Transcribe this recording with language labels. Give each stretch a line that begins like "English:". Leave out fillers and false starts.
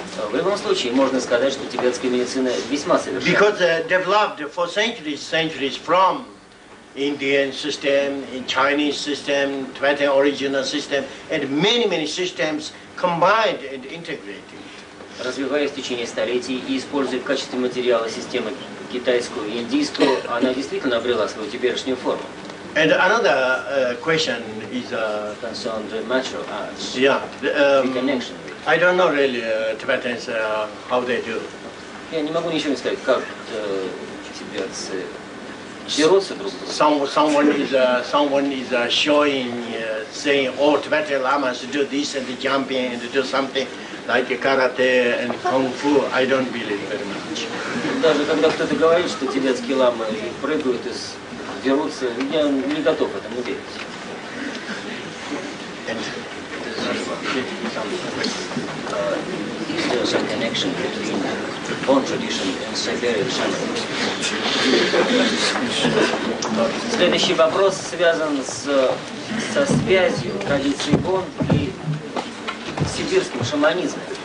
Russian: В любом случае, можно сказать, что тибетская медицина весьма совершенна.
English: Because developed for centuries from Indian system, in Chinese system, Tibetan original system, and many systems combined and integrated.
Russian: Развиваясь в течение столетий и используя в качестве материала системы китайскую и индийскую, она действительно обрела свою теперешнюю форму.
English: And another question is Concerned with martial arts. yeah. Connection. I don't know really Tibetans how they do.
Russian: Я не могу ничего не сказать, как тибетцы дерутся друг с другом.
English: Someone is showing, saying, oh, Tibetan lamas do this and jumping and do something like karate and kung fu. I don't believe very much.
Russian: Даже когда кто-то говорит, что тибетские ламы прыгают и дерутся, я не готов этому верить.
English: Is there some connection between Bon tradition and Siberian shaman?
Russian: Следующий вопрос связан со связью традиции Бон и сибирским шаманизмом.